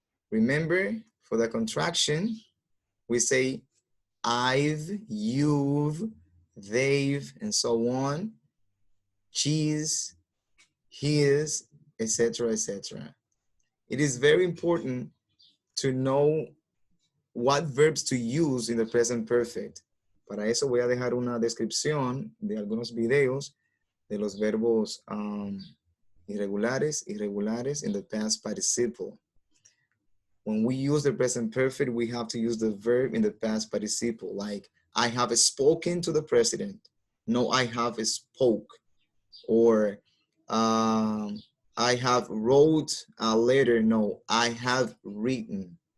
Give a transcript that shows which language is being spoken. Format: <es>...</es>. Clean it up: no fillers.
<en>Remember, for the contraction, we say I've, you've, they've, and so on, she's, his, etc., etc. It is very important to know what verbs to use in the present perfect.</en> <es>Para eso voy a dejar una descripción de algunos videos de los verbos irregulares</es> <en>in the past participle. When we use the present perfect, we have to use the verb in the past participle, like I have spoken to the president. No, I have spoke. Or I have wrote a letter. No, I have written.</en>